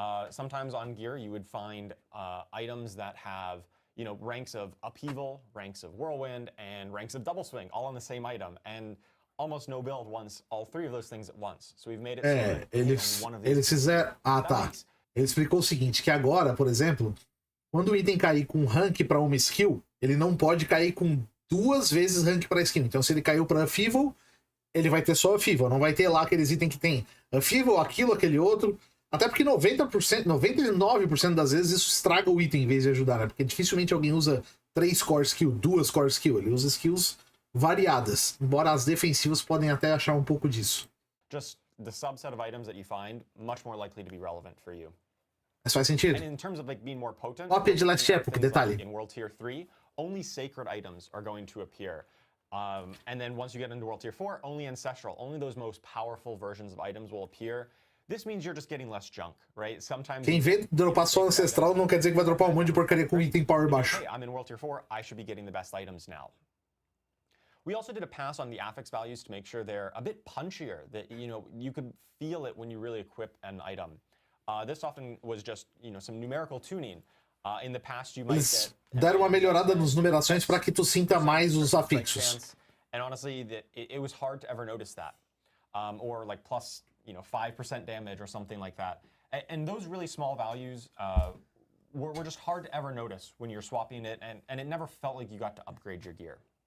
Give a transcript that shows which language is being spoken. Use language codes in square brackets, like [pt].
[en] Sometimes on gear you would find items that have, ranks of upheaval, ranks of whirlwind, and ranks of double swing, all on the same item. And almost no build wants all three of those things at once. So we've made it so [pt] eles fizeram... tá. Ele explicou o seguinte, que agora, por exemplo, quando o item cair com rank para uma skill, ele não pode cair com 2 vezes rank para skill. Então, se ele caiu para upheaval, ele vai ter só upheaval. Não vai ter lá aqueles itens que tem upheaval, aquilo, aquele outro. Até porque 90%, 99% das vezes isso estraga o item em vez de ajudar, né? Porque dificilmente alguém usa 3 core skill, 2 core skill. Ele usa skills variadas. Embora as defensivas podem até achar um pouco disso. [en] Just the subset of items that you find, much more likely to be relevant for you. [pt] Mas faz sentido. [en] And in terms of being more potent, [pt] cópia de Last Epoch, detalhe. [en] In World Tier 3, only sacred items are going to appear. And then once you get into World Tier 4, only ancestral, only those most powerful versions of items will appear. This means you're just getting less junk, right? Sometimes [pt] quem vê dropar só ancestral não quer dizer que vai dropar um monte de porcaria com item power baixo. [en] Hey, I'm in World Tier 4, I should be getting the best items now. We also did a pass on the affix values to make sure they're a bit punchier, that you could feel it when you really equip an item. This often was just, some numerical tuning. In the past, you might [pt] eles deram uma melhorada nas numerações para que tu sinta mais os afixos. [en] And honestly, it was hard to ever notice that. Or like plus, 5% damage or something like that. And those really small values were just hard to ever notice when you're swapping it, and it never felt like you got to upgrade your gear.